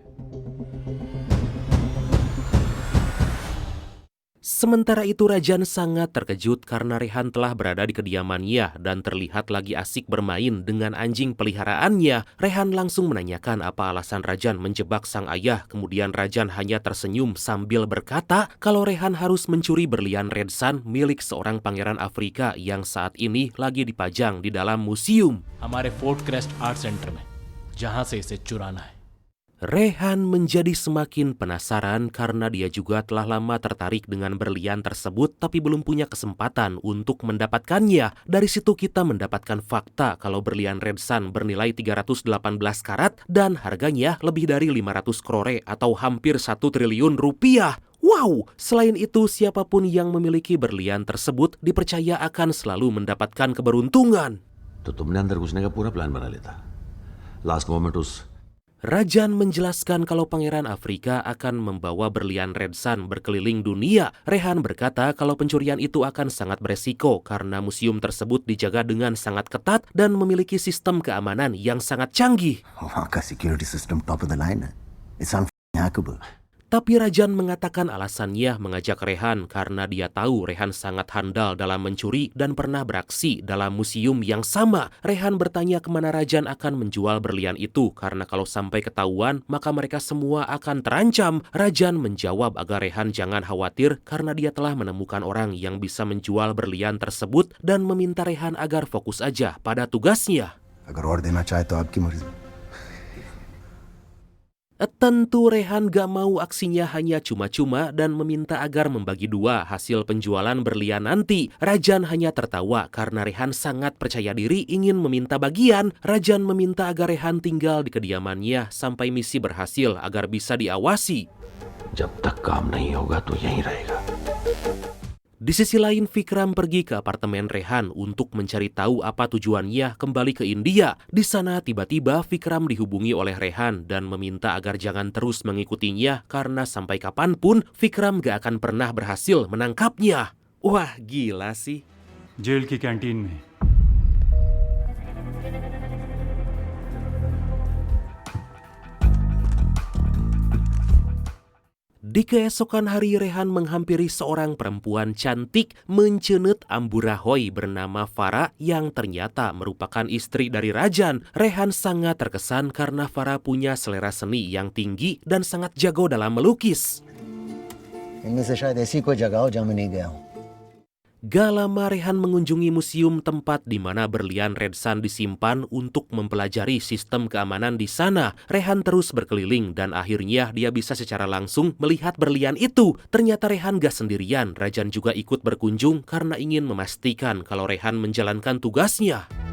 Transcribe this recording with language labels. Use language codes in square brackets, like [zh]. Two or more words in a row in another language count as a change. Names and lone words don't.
[id] Sementara itu Rajan sangat terkejut karena Rehan telah berada di kediamannya dan terlihat lagi asik bermain dengan anjing peliharaannya. Rehan langsung menanyakan apa alasan Rajan menjebak sang ayah. Kemudian Rajan hanya tersenyum sambil berkata kalau Rehan harus mencuri berlian Red Sun milik seorang pangeran Afrika yang saat ini lagi dipajang di dalam museum. [hi] हमारे फोर्ट क्रेस्ट आर्ट सेंटर में जहां से इसे चुराना है. [id] Rehan menjadi semakin penasaran karena dia juga telah lama tertarik dengan berlian tersebut tapi belum punya kesempatan untuk mendapatkannya. Dari situ kita mendapatkan fakta kalau berlian Red Sun bernilai 318 karat dan harganya lebih dari 500 crore atau hampir 1 triliun rupiah. Wow, selain itu siapapun yang memiliki berlian tersebut dipercaya akan selalu mendapatkan keberuntungan. [hi] तो तुमने अंदर घुसने का पूरा प्लान बना लिया था. [en] last moment उस [id] Rajan menjelaskan kalau Pangeran Afrika akan membawa berlian Red Sun berkeliling dunia. Rehan berkata kalau pencurian itu akan sangat beresiko karena museum tersebut dijaga dengan sangat ketat dan memiliki sistem keamanan yang sangat canggih. [hi] वहाँ का [en] security system top of the line है. It's unhackable. [id] Tapi Rajan mengatakan alasannya mengajak Rehan karena dia tahu Rehan sangat handal dalam mencuri dan pernah beraksi dalam museum yang sama. Rehan bertanya kemana Rajan akan menjual berlian itu karena kalau sampai ketahuan maka mereka semua akan terancam. Rajan menjawab agar Rehan jangan khawatir karena dia telah menemukan orang yang bisa menjual berlian tersebut dan meminta Rehan agar fokus aja pada tugasnya. [hi] अगर और देना चाहे तो आपकी मर्जी. [id] Tentu Rehan gak mau aksinya hanya cuma-cuma dan meminta agar membagi dua hasil penjualan berlian nanti. Rajan hanya tertawa karena Rehan sangat percaya diri ingin meminta bagian. Rajan meminta agar Rehan tinggal di kediamannya sampai misi berhasil agar bisa diawasi. [hi] जब तक काम नहीं होगा तो यहीं रहेगा. [id] Di sisi lain, Vikram pergi ke apartemen Rehan untuk mencari tahu apa tujuannya kembali ke India. Di sana tiba-tiba Vikram dihubungi oleh Rehan dan meminta agar jangan terus mengikutinya karena sampai kapanpun Vikram gak akan pernah berhasil menangkapnya. Wah, gila sih. [hi] जेल की कैंटीन में [id] Di keesokan hari, Rehan menghampiri seorang perempuan cantik mencenut Amburahoy bernama Farah yang ternyata merupakan istri dari Rajan. Rehan sangat terkesan karena Farah punya selera seni yang tinggi dan sangat jago dalam melukis. [hi] इनमें से शायद ऐसी कोई जगह हो जहाँ मैं नहीं गया हूँ. [id] Gak lama Rehan mengunjungi museum tempat di mana berlian Red Sun disimpan untuk mempelajari sistem keamanan di sana. Rehan terus berkeliling dan akhirnya dia bisa secara langsung melihat berlian itu. Ternyata Rehan gak sendirian, Rajan juga ikut berkunjung karena ingin memastikan kalau Rehan menjalankan tugasnya.